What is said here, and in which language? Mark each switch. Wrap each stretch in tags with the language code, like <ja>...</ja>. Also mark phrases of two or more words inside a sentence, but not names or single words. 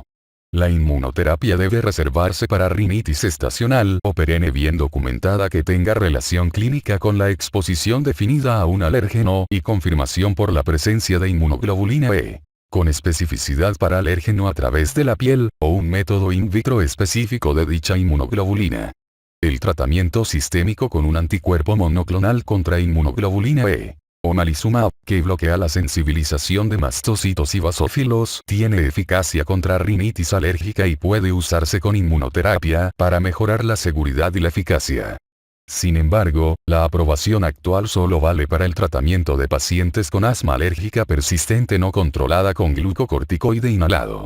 <es>La inmunoterapia debe reservarse para rinitis estacional o perenne bien documentada que tenga relación clínica con la exposición definida a un alérgeno y confirmación por la presencia de inmunoglobulina E. Con especificidad para alérgeno a través de la piel, o un método</es> <la>in vitro</la> <es>específico de dicha inmunoglobulina. El tratamiento sistémico con un anticuerpo monoclonal contra inmunoglobulina E, omalizumab, que bloquea la sensibilización de mastocitos y basófilos, tiene eficacia contra rinitis alérgica y puede usarse con inmunoterapia para mejorar la seguridad y la eficacia. Sin embargo, la aprobación actual solo vale para el tratamiento de pacientes con asma alérgica persistente no controlada con glucocorticoide inhalado.</es>